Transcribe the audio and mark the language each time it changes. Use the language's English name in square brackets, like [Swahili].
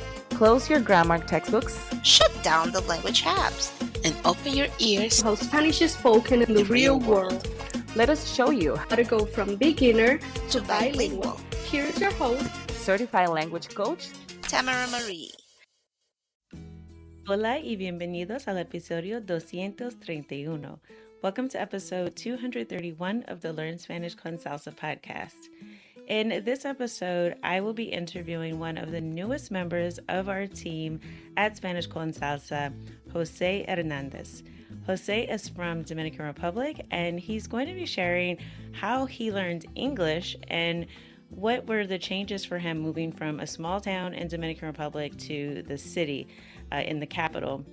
[English] Close your grammar textbooks, shut down the language apps, and open your ears to how Spanish is spoken in the real world. Let us show you how to go from beginner to bilingual. Here is your host, certified language coach, Tamara Marie. [Spanish] Hola y bienvenidos al episodio 231. [English] Welcome to episode 231 of the Learn Spanish con Salsa podcast. In this episode, I will be interviewing one of the newest members of our team at Spanish con Salsa, Jose Hernandez. Jose is from Dominican Republic, and he's going to be sharing how he learned English and what were the changes for him moving from a small town in Dominican Republic to the city in the capital.